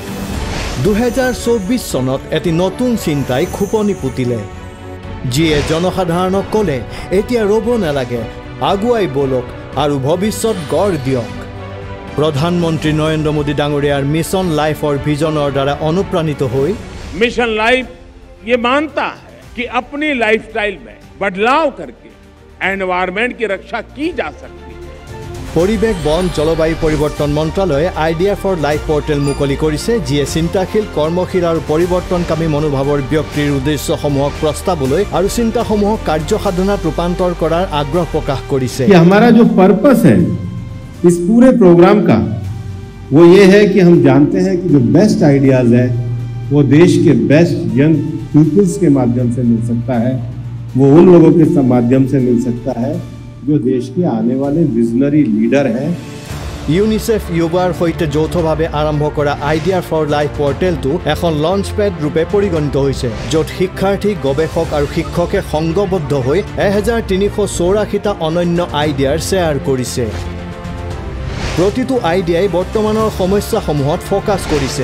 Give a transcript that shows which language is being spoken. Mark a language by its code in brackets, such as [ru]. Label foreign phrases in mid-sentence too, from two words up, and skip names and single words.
[as] 2024 চনত এটি নতুন চিন্তাই খোপনি পুতিলে, যিয়ে জনসাধাৰণক ক'লে এতিয়া ৰ'ব নালাগে, আগুৱাই বলক আৰু ভৱিষ্যত গঢ় দিয়ক। প্ৰধানমন্ত্ৰী নৰেন্দ্ৰ মোদী ডাঙৰীয়াৰ মিছন লাইফৰ ভিজনৰ দ্বাৰা অনুপ্ৰাণিত হৈ [hi] मिशन लाइफ ये मानता है कि अपनी लाइफस्टाइल में बदलाव करके एनवायरनमेंट की रक्षा की जा सकती है। [as] পৰিৱেশ বন জলবায়ু পৰিৱৰ্তন মন্ত্ৰালয়ে আইডিয়া ফৰ লাইফ পৰ্টেল মুকলি কৰিছে, যিয়ে চিন্তাশীল কৰ্মশীল আৰু পৰিৱৰ্তনকামী মনোভাৱৰ ব্যক্তিৰ উদ্দেশ্যসমূহক প্ৰস্তাৱলৈ আৰু চিন্তাসমূহক কাৰ্যসাধনাত ৰূপান্তৰ কৰাৰ আগ্ৰহ প্ৰকাশ কৰিছে। [hi] हमारा जो पर्पस है इस पूरे प्रोग्राम का वो ये है कि हम जानते हैं कि जो [en] best ideas [hi] है वो देश के [en] best young peoples [hi] के माध्यम से मिल सकता है, वो उन लोगों के माध्यम से मिल सकता है जो देश के आने वाले [en] visionary leader [hi] हैं। [as] ইউনিচেফ ইউবাৰ সৈতে যৌথভাৱে আৰম্ভ কৰা আইডিয়া ফৰ লাইফ পৰ্টেলটো এখন লঞ্চপেড ৰূপে পৰিগণিত হৈছে, য'ত শিক্ষাৰ্থী, গৱেষক আৰু শিক্ষকে সংঘবদ্ধ হৈ 1384টা অনন্য আইডিয়াৰ শ্বেয়াৰ কৰিছে। প্ৰতিটো আইডিয়াই বৰ্তমানৰ সমস্যাসমূহত ফ'কাছ কৰিছে।